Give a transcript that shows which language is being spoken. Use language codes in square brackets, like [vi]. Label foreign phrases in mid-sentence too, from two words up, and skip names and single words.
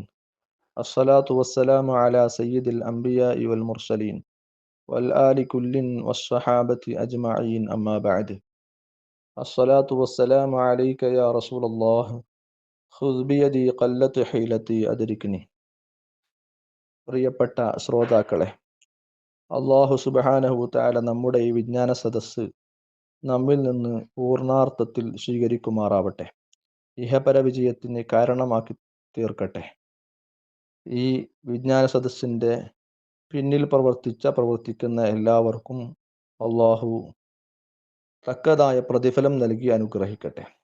[ar] الصلاة والسلام على سيد الأنبياء والمرسلين والآل كل والصحابة أجمعين أما بعد. الصلاة والسلام عليك يا رسول الله. خذ بيدي قلت حيلتي أدركني. [ml] പ്രിയപ്പെട്ട ശ്രോതാക്കളെ, [ar] الله سبحانه وتعالى [ml] നമ്മുടെ ഈ വിജ്ഞാന സദസ്സ് നമ്മിൽ നിന്ന് പൂർണാർത്ഥത്തിൽ സ്വീകരിക്കുമാറാവട്ടെ. ഇഹപര വിജയത്തിന് കാരണമാക്കി തീർക്കട്ടെ. ഈ വിജ്ഞാന സദസ്സിൻ്റെ പിന്നിൽ പ്രവർത്തിക്കുന്ന എല്ലാവർക്കും അല്ലാഹു തക്കതായ പ്രതിഫലം നൽകി അനുഗ്രഹിക്കട്ടെ.